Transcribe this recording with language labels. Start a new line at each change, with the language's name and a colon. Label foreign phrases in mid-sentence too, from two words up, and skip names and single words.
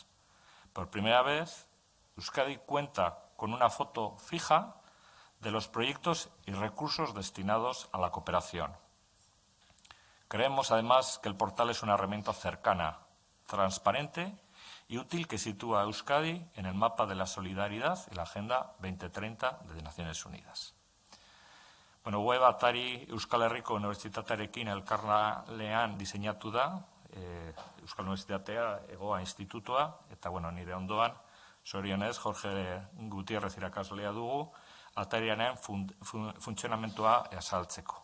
Spanish: Por primera vez, Euskadi cuenta con una foto fija de los proyectos y recursos destinados a la cooperación. Creemos, además, que el portal es una herramienta cercana, transparente y útil que sitúa a Euskadi en el mapa de la solidaridad y la Agenda 2030 de Naciones Unidas.
Basque: Bueno, web atari Euskal Herriko Unibertsitatearekin elkarlanean diseinatu da, Euskal Unibertsitatea, EGOA institutua, eta nire ondoan, zorionez, Jorge Gutierrez irakaslea dugu, atarianen funtzionamentua azaltzeko.